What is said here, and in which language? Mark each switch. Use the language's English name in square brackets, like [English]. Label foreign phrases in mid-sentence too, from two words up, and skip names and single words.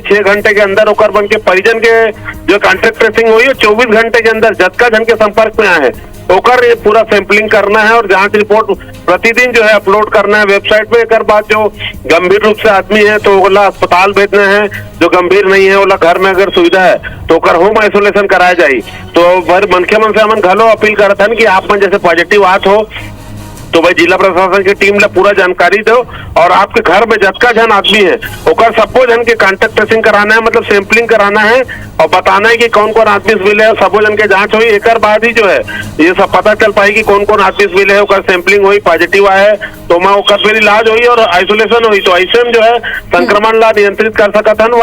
[Chhattisgarhi] 6 घंटे के अंदर ओकर बन के परिजन के जो कॉन्टेक्ट ट्रेसिंग हुई है 24 घंटे के अंदर जतका जन के संपर्क में आए हैं ओकर ये पूरा सैंपलिंग करना है और जांच रिपोर्ट प्रतिदिन जो है अपलोड करना है वेबसाइट पे। एक बात जो गंभीर रूप से आदमी है तो ओला अस्पताल भेजना है, जो गंभीर नहीं है ओला घर में अगर सुविधा है तो ओकर होम आइसोलेशन कराया जाये। तो मनखे मन से हमन घलो अपील करत हन कि आप मन जैसे पॉजिटिव आत हो तो भाई जिला प्रशासन की टीम ला पूरा जानकारी दो और आपके घर में जतका जन आदमी है ओकर सबो जन के कांटेक्ट ट्रेसिंग कराना है, मतलब सैंपलिंग कराना है और बताना है कि कौन कौन आदमी से मिले है। सबो जन के जांच हुई, एक बाद ही जो है ये सब पता चल पाई कि कौन कौन आदमी से मिले है, ओकर सैंपलिंग हुई, पॉजिटिव आए तो मैं ओकर फिर इलाज हुई और आइसोलेशन हुई, तो ऐसे में जो है संक्रमण ला नियंत्रित कर सकता है।